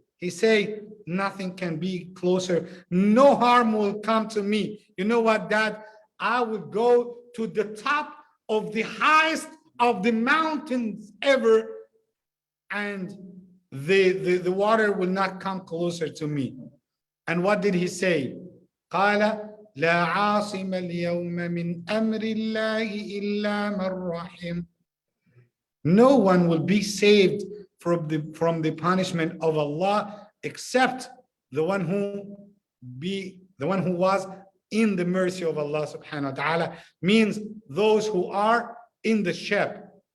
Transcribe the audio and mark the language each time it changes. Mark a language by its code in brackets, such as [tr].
[en] He said, nothing can be closer. No harm will come to me. You know what, Dad? I would go to the top of the highest of the mountains ever, and the water will not come closer to me. And what did he say? [ar] قال لا عاصم اليوم من أمر الله إلا من رحم. [en] No one will be saved from the punishment of Allah except the one who was in the mercy of Allah subhanahu wa ta'ala, means those who are in the ship.